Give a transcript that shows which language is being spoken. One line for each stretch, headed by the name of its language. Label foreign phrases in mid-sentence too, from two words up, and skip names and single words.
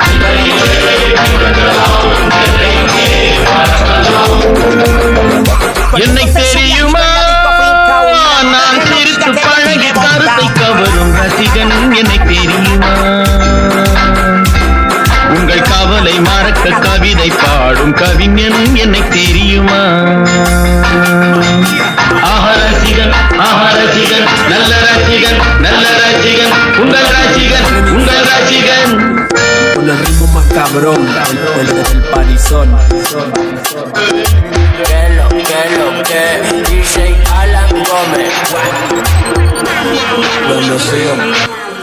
Tamil: என்னை தெரியுமா நான் சிரித்து பழகி கருத்தை கவரும் ரசிகன் என்னை தெரியுமா உங்கள் கவலை மறக்க கவிதை பாடும் கவிஞன் என்னை தெரியுமா ரசிகன் ரசிகன் நல்ல ரசிகன் நல்ல ரசிகன் உங்கள் ரசிகன் உங்கள் ரசிகன்
Spanish: Con el ritmo más cabrón del parizón. Que DJ Alan Gómez. Donde sea.